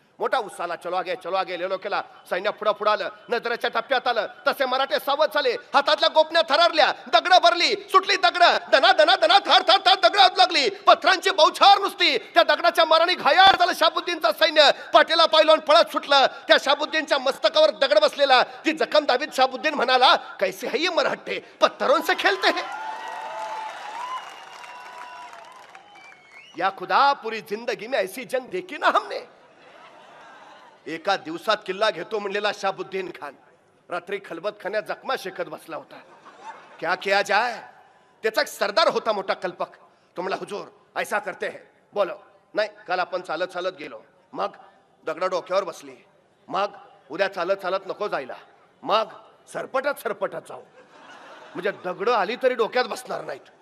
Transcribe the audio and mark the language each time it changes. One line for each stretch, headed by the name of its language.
Marathi: मोठा उत्साहाला
Hindi: चलो आगे
Marathi: लेलो केला. सैन्य पुढं पुढं आलं, नजरेच्या टप्प्यात आलं. तसे मराठे सावध झाले. हातातल्या गोपण्या थरारल्या, दगडं भरली, सुटली दगडं, दना दना दना थर थर थर दगडं लागली. पथरांची बौछार नुसती. त्या दगडाच्या माराने घायाळ झालं शाहबुद्दीनचा सैन्य. पाठीला पायलवान पळत सुटलं. त्या शाहबुद्दीनच्या मस्तकावर दगड बसलेला. ती जखम दाबीत शाहबुद्दीन म्हणाला,
Hindi: कैसे है ये मराठे, पत्थरों से खेलते हैं. या खुदा पूरी जिंदगी में ऐसी जंग देखी ना हमने.
Marathi: एका दिवसात किल्ला घेतो म्हणलेला शाहबुद्दीन खान रात्री खलबत खाण्यात जखमा शेकत बसला होता.
Hindi: क्या किया जाए?
Marathi: त्याचा एक सरदार होता मोठा कल्पक. तो म्हणला,
Hindi: हुजूर ऐसा करते हैं. बोलो.
Marathi: नाही, काल आपण चालत चालत गेलो, मग दगड डोक्यावर बसली, मग उद्या चालत चालत नको जायला, मग सरपटत सरपटत जाऊ, म्हणजे दगड आली तरी डोक्यात बसणार नाहीत.